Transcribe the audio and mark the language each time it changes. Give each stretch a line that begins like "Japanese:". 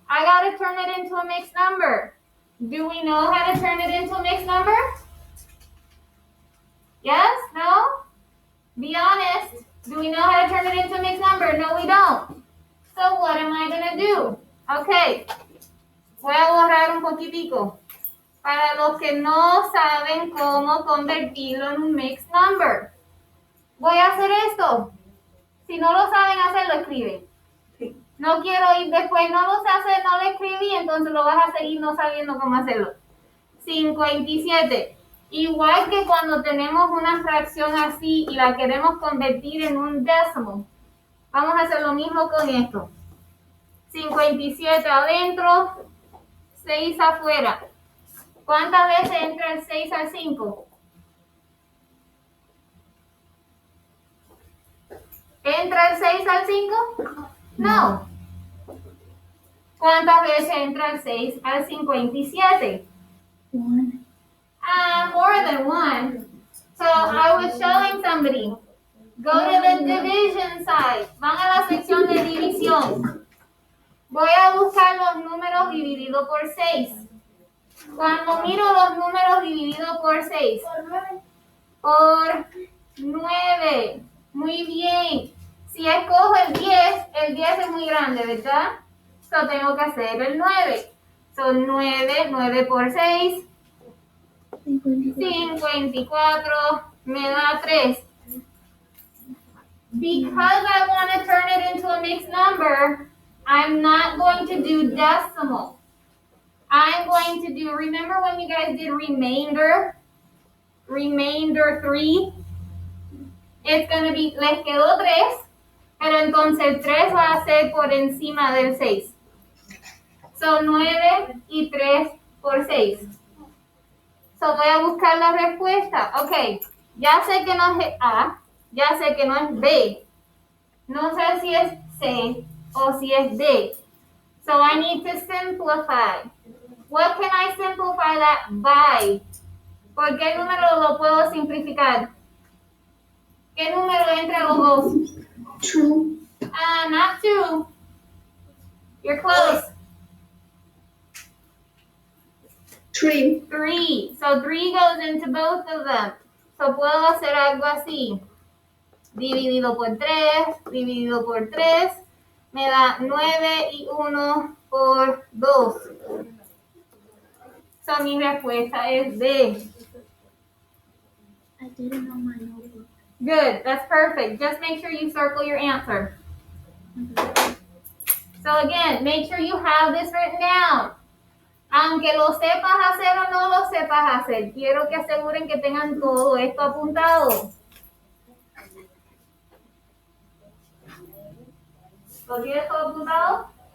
English: I got to turn it into a mixed number. Do we know how to turn it into a mixed number? Yes? No? Be honest. Do we know how to turn it into a mixed number? No, we don't. So what am I going to do? Okay.
Spanish: Voy a borrar un poquitico. Para los que no saben cómo convertirlo en un mixed number. Voy a hacer esto. Si no lo saben hacer, lo escriben. No quiero ir después, no lo sé hacer, no lo escribí, entonces lo vas a seguir no sabiendo cómo hacerlo. 57. Igual que cuando tenemos una fracción así y la queremos convertir en un decimal. Vamos a hacer lo mismo con esto. 57 adentro, 6 afuera. ¿Cuántas veces entra el 6 al 5? ¿Entra el 6 al 5? No. ¿Cuántas veces entra el 6 al 57?
English: One. More than one. So I was showing somebody. Go to the division side.
Spanish: Van a la sección de división. Voy a buscar los números divididos por 6. Cuando miro los números divididos por 6. Por 9. Muy bien. Si escojo el 10 es muy grande, ¿verdad? So tengo que hacer el 9. Son 9 por 6. 54. Me da 3.
English: Because I want to turn it into a mixed number, I'm not going to do decimal. I'm going to do, remember when you guys did remainder? Remainder 3? It's going to be,
Spanish: les quedó 3, pero entonces el 3 va a ser por encima del 6. Son 9 y 3 por 6. So voy a buscar la respuesta. Ok, ya sé que no es A, ya sé que no es B. No sé si es C o si es D.
English: So I need to simplify. What can I simplify that by?
Spanish: ¿Por qué número lo puedo simplificar? ¿Qué número entre los dos?
English: 2. Not 2. You're close. 3. 3. So 3 goes into both of them.
Spanish: So puedo hacer algo así. Dividido por 3, dividido por 3, me da 9 y 1 por 2. So mi respuesta es D.
English: I did it on my notebook. Good, that's perfect. Just make sure you circle your answer. So again, make sure you have this written down.
Spanish: Aunque lo sepas hacer o no lo sepas hacer, quiero que aseguren que tengan todo esto apuntado. ¿Lo tienes todo apuntado?